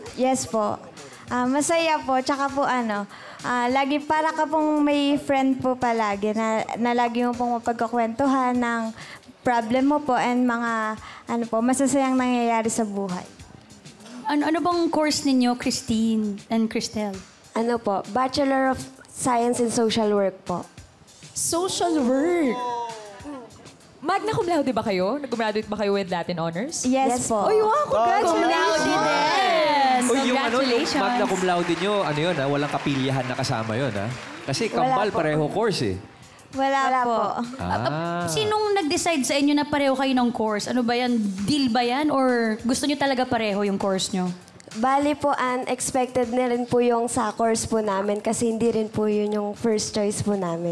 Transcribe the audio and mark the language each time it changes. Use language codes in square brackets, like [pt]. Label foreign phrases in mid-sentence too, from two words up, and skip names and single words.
[tl] Yes po. Masaya po. Tsaka po lagi para ka pong may friend po palagi na lagi mo pong mapagkakwentuhan ng problem mo po and mga masasayang nangyayari sa buhay. Ano bang course ninyo, Christine and Cristel? [en] Bachelor of Science in Social Work po. Social work? [la] Magna cum laude [tl] ba kayo? Nag-graduate ba kayo with [en] Latin honors? [tl] Yes po. Uy, wow, congratulations! Uy, yung Congratulations! [la] magna cum laude [tl] nyo, walang kapilyahan na kasama yun, ha? Kasi kambal, pareho course, eh. Wala po. Sinong nag-decide sa inyo na pareho kayo ng course? Ano ba yan? Deal ba yan? Or gusto nyo talaga pareho yung course nyo? Bali po, unexpected na rin po yung sa course po namin kasi hindi rin po yun yung [en] first choice [tl] po namin.